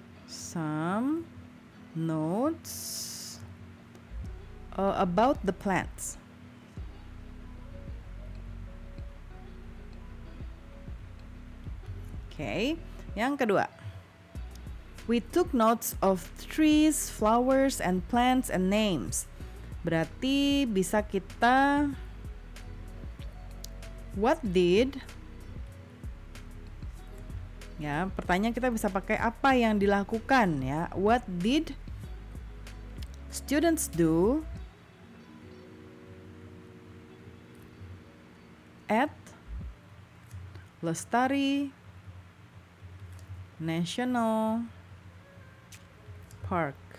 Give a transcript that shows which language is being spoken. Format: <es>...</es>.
<en>Some notes about the plants.</en> <id>Oke, yang kedua.</id> <en>We took notes of trees, flowers, and plants and names.</en> <id>Berarti bisa kita</id> <en>what did,</en> <id>ya, pertanyaan kita bisa pakai apa yang dilakukan ya.</id> <en>What did students do at Lestari National Park?</en>